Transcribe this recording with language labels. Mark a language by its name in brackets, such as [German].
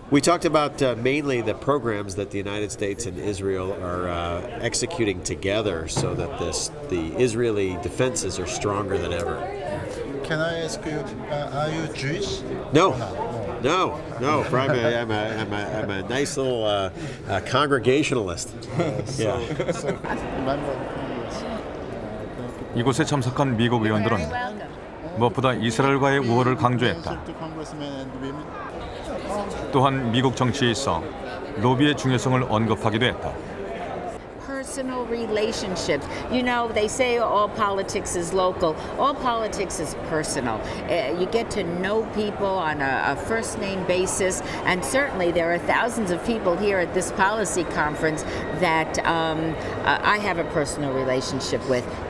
[English] We talked about mainly the programs that the United States and Israel are executing together so that the Israeli defenses are stronger than ever. Can I ask you, are you Jewish? No. No. I'm a nice little congregationalist. [Korean] 이곳에 참석한 미국 의원들은 무엇보다 이스라엘과의 우호를 강조했다. 또한 미국 정치에 있어 로비의 중요성을 언급하기도 했다. [English] Personal relationships. You know, they say all politics is local. All politics is personal. You get to know people on a first name basis, and certainly there are thousands of people here at this policy conference that I have a personal relationship with.